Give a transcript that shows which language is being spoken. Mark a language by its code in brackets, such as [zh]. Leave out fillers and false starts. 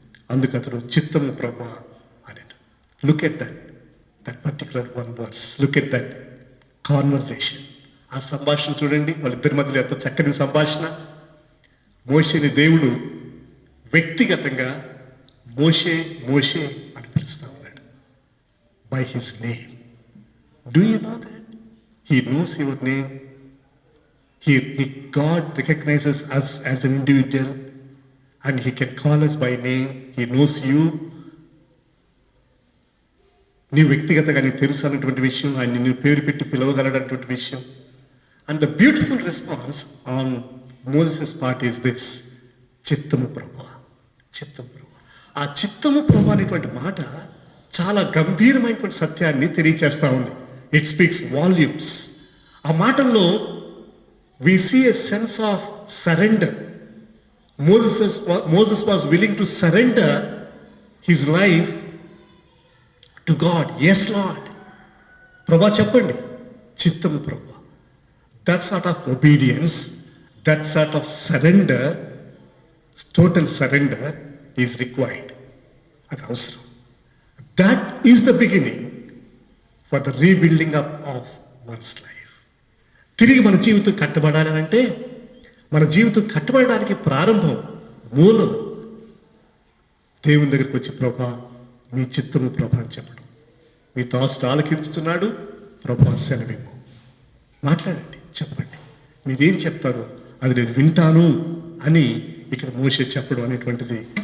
[te] అందుకు అతడు చిత్తము ప్రభా అన్నాడు. [en] Look at that particular one words, look at that conversation. [te] ఆ సంభాషణ చూడండి, వాళ్ళిద్దరి మధ్యలో ఎంత చక్కని సంభాషణ. మోషేని దేవుడు వ్యక్తిగతంగా మోషే మోషే అని పిలుస్తా ఉన్నాడు, [en] By his name. Do you know that? He knows your name. God recognizes us as an individual and He can call us by name. He knows you. [te] నీ వ్యక్తిగతంగా నీకు తెలుసు అన్నటువంటి విషయం, ఆయన నిన్ను పేరు పెట్టి పిలవగలడటువంటి విషయం. [en] and the beautiful response on Moses part is this, [te] చిత్తము ప్రభా, చిత్తము ప్రభా. ఆ చిత్తము ప్రభా అనేటువంటి మాట చాలా గంభీరమైనటువంటి సత్యాన్ని తెలియచేస్తూ ఉంది. [en] It speaks volumes. [te] ఆ మాటల్లో [en] we see a sense of surrender. Moses was willing to surrender his life to God. Yes, Lord. [te] Prabha cheppandi, chittamu Prabha. [en] That sort of obedience, that sort of surrender, total surrender is required. [te] Adi avasaram. [en] That is the beginning for the rebuilding up of one's life. [te] తిరిగి మన జీవితం కట్టబడాలి అంటే, మన జీవితం కట్టబడడానికి ప్రారంభం, మూలం దేవుని దగ్గరికి వచ్చి ప్రభా మీ చిత్తము ప్రభా అని చెప్పడం. మీ దాసుడు ఆలకించుతున్నాడు, ప్రభా సెలవివ్వు, మాట్లాడండి, చెప్పండి, మీరేం చెప్తారో అది నేను వింటాను అని ఇక్కడ మోషే చెప్పడం అనేటువంటిది.